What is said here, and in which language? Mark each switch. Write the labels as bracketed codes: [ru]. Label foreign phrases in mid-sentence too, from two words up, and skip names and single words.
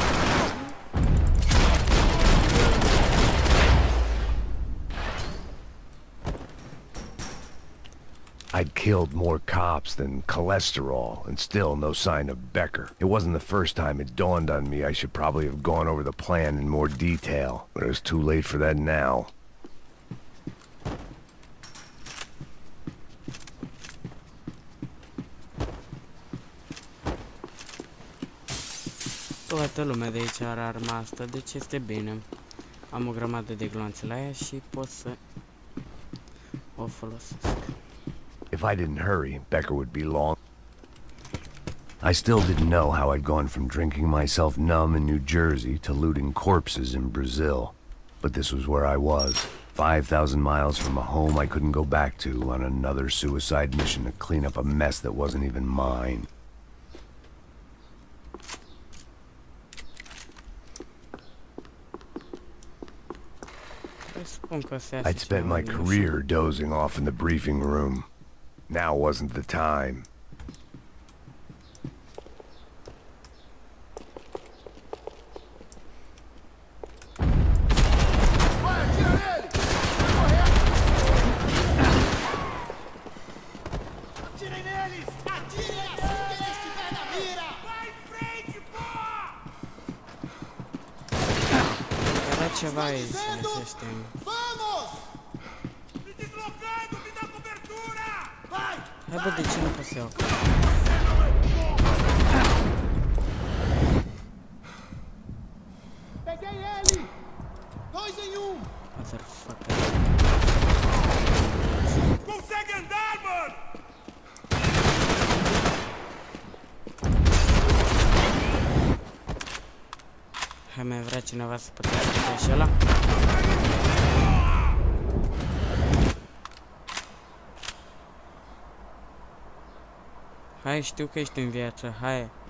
[en] I'd killed more cops than cholesterol, and still no sign of Becker. It wasn't the first time it dawned on me I should probably have gone over the plan in more detail, but it was too late for that now. [ro] Toată lumea de aici are arma asta, deci este bine. Am o grămadă de gloanțe la ea și pot să o folosesc. [en] If I didn't hurry, Becker would be long. I still didn't know how I'd gone from drinking myself numb in New Jersey to looting corpses in Brazil. But this was where I was, 5,000 miles from a home I couldn't go back to, on another suicide mission to clean up a mess that wasn't even mine. I'd spent my career dozing off in the briefing room. Now wasn't the time. [pt] Atirem neles! Atirem assim que ele estiver na mira! Vai em frente, porra! [ro] Era ceva aici, găsește. [pt] Vamos! Me deslocando, me dá cobertura! Vai! [ro] Hai bă, de ce nu pot să iau? [pt] Peguei ele! 2 em 1! [en] Motherfucker. [pt] Consegue andar, mano! [ro] Hai, mai vrea cineva să pătească pe și ăla? Hai, știu că ești în viață, hai.